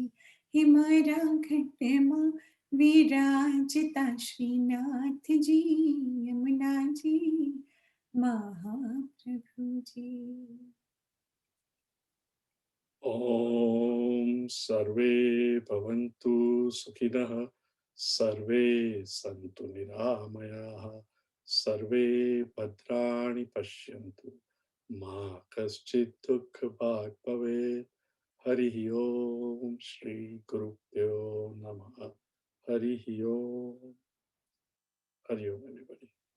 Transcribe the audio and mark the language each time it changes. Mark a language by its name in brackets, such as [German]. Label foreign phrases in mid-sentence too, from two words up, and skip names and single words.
[Gujarati] હે મારા ઘટમાં વિરાજતા શ્રીનાથજી, યમુનાજી મહાપ્રભુજી. [Sanskrit] ओम सर्वे भवन्तु सुखिनः सर्वे सन्तु निरामयाः, सर्वे भद्राणि पश्यन्तु मा कश्चित् दुःखभाग् भवेत्। हरिः ओम श्री गुरुभ्यो नमः। हरिः ओम। हरि ओम एवरीबॉडी।